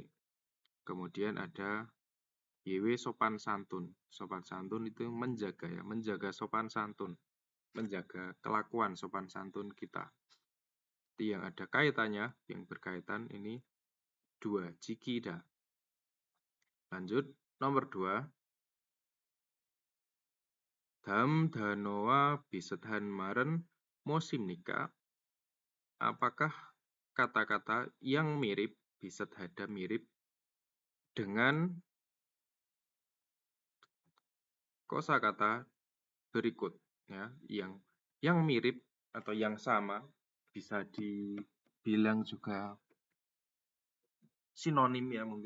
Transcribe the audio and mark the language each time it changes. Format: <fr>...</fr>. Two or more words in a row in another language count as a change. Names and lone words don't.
<id>Kemudian ada Yewe sopan santun, sopan santun itu menjaga ya, menjaga sopan santun, menjaga kelakuan sopan santun kita. Jadi yang ada kaitannya, yang berkaitan ini 2, jikida. Lanjut, nomor 2.</id> <ko>다음 단어와 비슷한 말은 무엇입니까?</ko> <id>Apakah kata-kata yang mirip, 비슷하다 mirip, dengan kosakata berikut ya, yang mirip atau yang sama, bisa dibilang juga sinonim ya mungkin.</id>